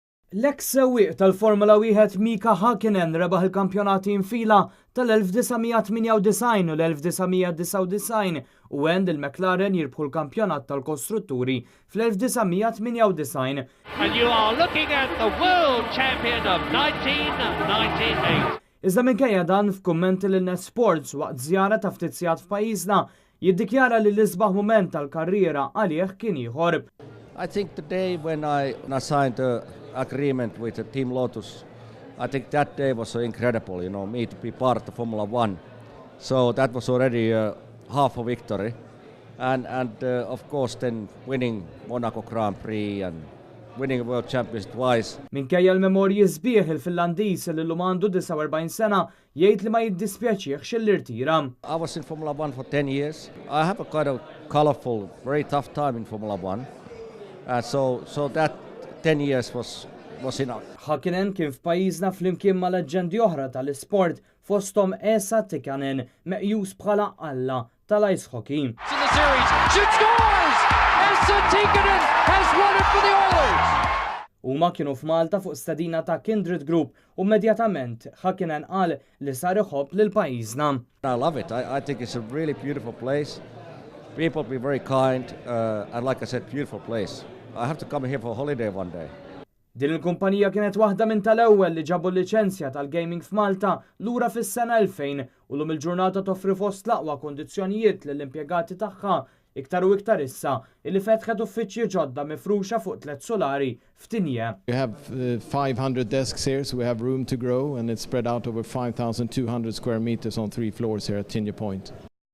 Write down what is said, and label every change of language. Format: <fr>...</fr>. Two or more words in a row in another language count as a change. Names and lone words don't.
<mt>L-eks sewwieq tal-Formula 1 Mika Häkkinen rebaħ il-kampjonati infila tal-1998 u l-1999 u għend il-McLaren jirbħu l-kampjonat tal-kostrutturi fl-1998.</mt> <en>And you are looking at the world champion of 1998.</en> <mt>Iżda minkejja dan f'kummenti lil Net Sports waqt żjara ta' ftit sigħat f'pajjiżna jiddikjara li l-isbaħ mument tal-karriera għalih kien ieħor.</mt> <en>I think the day when I signed the agreement with the Team Lotus, I think that day was so incredible, me to be part of Formula 1. So that was already half a victory. And of course then winning Monaco Grand Prix and winning a World Championship twice.</en> <mt>Minkejja l-memorji sbieħ il-Finlandiż li l-lum għandu 49 sena jgħid li ma jiddispjaċihx il-irtira.</mt> <en>I was in Formula 1 for 10 years. I have a kind of colorful, very tough time in Formula 1. So that 10 years was enough.</en> <mt>Häkkinen kien f'pajjiżna flimkien ma' leġġendi oħra tal-isport fosthom Esa Tikkanen meqjus bħala alla tal-</mt> <en>ice hockey. In the series, she scores! Esa Tikkanen has won it for the Oilers!</en> <mt>Huma kienu f'Malta fuq stadina ta' Kindred Group u immedjatament Häkkinen qal li sar iħobb lil pajjiżna.</mt> <en>I love it. I think it's a really beautiful place. People be very kind, and like I said, beautiful place. I have to come here for a holiday one day.</en> <mt>Din il-kumpanija kienet waħda minn tal-ewwel li ġabu l-liċenzja tal-gaming f'Malta lura fis-sena 2000 u lum il-ġurnata toffri fost l-aqwa kondizzjonijiet lill-impjegati tagħha iktar u iktar issa illi fetħet uffiċċji ġodda mifruxa fuq 3 solari f'Tinje.</mt> <en>We have 500 desks here, so we have room to grow, and it's spread out over 5,200 square meters on 3 floors here at Tinje Point.</en>